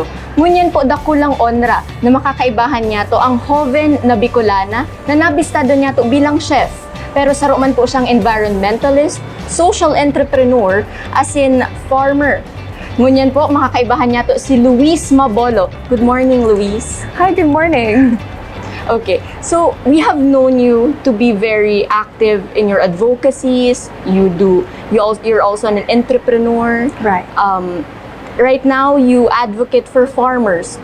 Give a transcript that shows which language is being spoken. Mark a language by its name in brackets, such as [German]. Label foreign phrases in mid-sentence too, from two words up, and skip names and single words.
[Bikol] Ngunyan po dakulang onra na makakaibahan niya to ang joven na Bicolana na nabistado niya to bilang chef. Pero saruman po siyang [English] environmentalist, social entrepreneur, as in farmer. [Bikol] Ngunyan po makakaibahan niya to si Luis Mabolo. [English] Good morning, Luis. Hi, good morning. Okay, so we have known you to be very active in your advocacies. You're also an entrepreneur. Right. Right now, you advocate for farmers.